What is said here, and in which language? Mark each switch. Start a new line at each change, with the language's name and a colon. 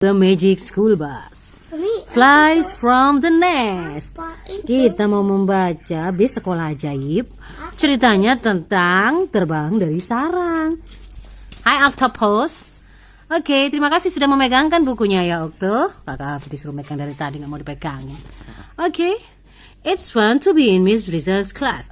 English: The magic school bus flies from the nest.
Indonesian: Kita mau membaca bis sekolah ajaib. Ceritanya tentang terbang dari sarang. Hai Octopus. Oke, terima kasih sudah memegangkan bukunya ya Octo. Kakak disuruh megang dari tadi, gak mau dipegangin.
English: Oke, it's fun to be in Miss Rizal's class.